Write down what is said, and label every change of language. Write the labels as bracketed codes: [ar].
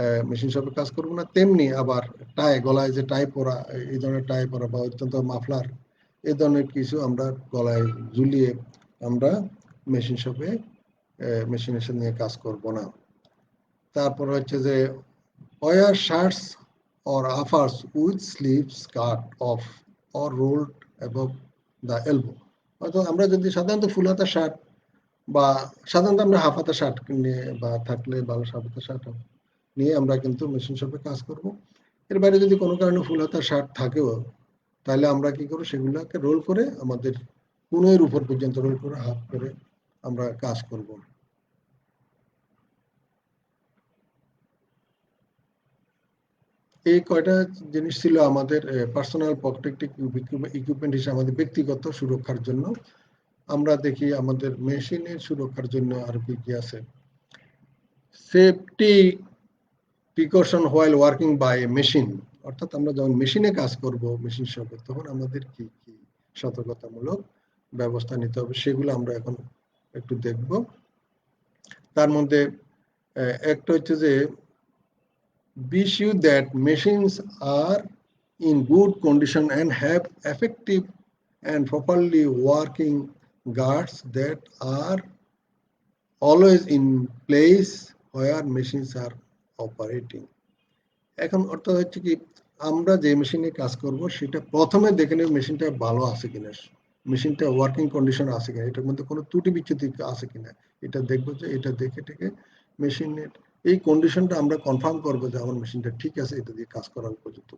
[bn] Machine শপে কাজ করব না, তেমনি আবার টাই, গলায় যে টাই পরা, এই ধরনের টাই পরা বা অত্যন্ত মাফলার এই ধরনের কিছু আমরা গলায় ঝুলিয়ে আমরা মেশিন শপে মেশিনের সাথে নিয়ে কাজ করব না। তারপর হচ্ছে যে [en] wear shirts or uppers with sleeves cut off or rolled above the elbow। [bn] হয়তো আমরা যদি সাধারণত ফুল হাতা শার্ট বা সাধারণত আমরা হাফ হাতা শার্ট নিয়ে বা থাকলে ভালো হাফ হাতা শার্ট নিয়ে আমরা কিন্তু মেশিন শপে কাজ করব। এর বাইরে যদি কোনো কারণে ফুল হাতা শার্ট থাকেও, তাহলে আমরা কি করব, সেগুলোকে রোল করে আমাদের কোণের উপর পর্যন্ত রোল করে হাফ করে আমরা কাজ করব। এই কয়টা জিনিস ছিল আমাদের পার্সোনাল প্রটেক্টিভ ইকুইপমেন্ট হিসেবে আমাদের ব্যক্তিগত সুরক্ষার জন্য। আমরা দেখি আমাদের মেশিনের সুরক্ষার জন্য আর কি কি আছে। [en] safety precaution while working by machine, [bn] অর্থাৎ আমরা যখন মেশিনে কাজ করব মেশিন শপে, তখন আমাদের কি কি সতর্কতামূলক ব্যবস্থা নিতে হবে সেগুলো আমরা এখন একটু দেখব। তার মধ্যে একটা হচ্ছে যে [en] be sure that machines are in good condition and have effective and properly working guards that are always in place where machines are operating। [bn] এখন অর্থাৎ হচ্ছে কি, আমরা যে মেশিনে কাজ করব সেটা প্রথমে দেখে নেব মেশিনটা ভালো আছে কিনা, মেশিনটা ওয়ার্কিং কন্ডিশন আছে কিনা, এটার মধ্যে কোনো ত্রুটি বিচ্যুতি আছে কিনা, এটা দেখবো। যে এটা দেখে টেকে মেশিনের এই কন্ডিশনটা আমরা কনফার্ম করবো যে আমার মেশিনটা ঠিক আছে, এটা দিয়ে কাজ করার উপযুক্ত।